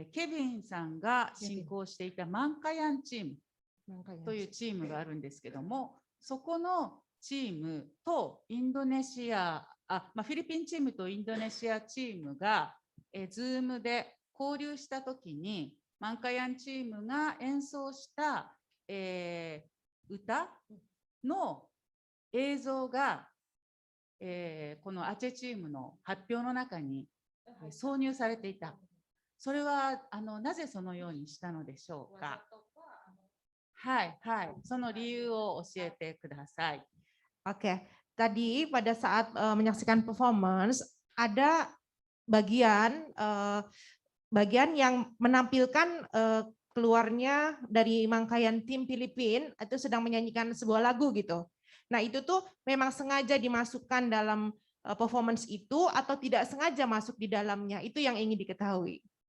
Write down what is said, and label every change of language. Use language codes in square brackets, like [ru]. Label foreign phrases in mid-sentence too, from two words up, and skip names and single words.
[ja] ビンさんが進行していたマンカヤンチームというチームがあるんですけども、そこのチームとインドネシア、フィリピンチームとインドネシアチームがZoomで交流したときに、マンカヤンチームが演奏した、歌の映像が、このアチェチームの発表の中に挿入されていた。それはなぜそのようにしたのでしょうか。はい、はい、その理由を教えてください。 [id] Oke, tadi pada saat menyaksikan performance ada bagian yang menampilkan keluarnya dari Mangkayan tim Filipin itu sedang menyanyikan sebuah lagu gitu. Nah itu tuh memang sengaja dimasukkan dalam performance itu atau tidak sengaja masuk di dalamnya, itu yang ingin diketahui.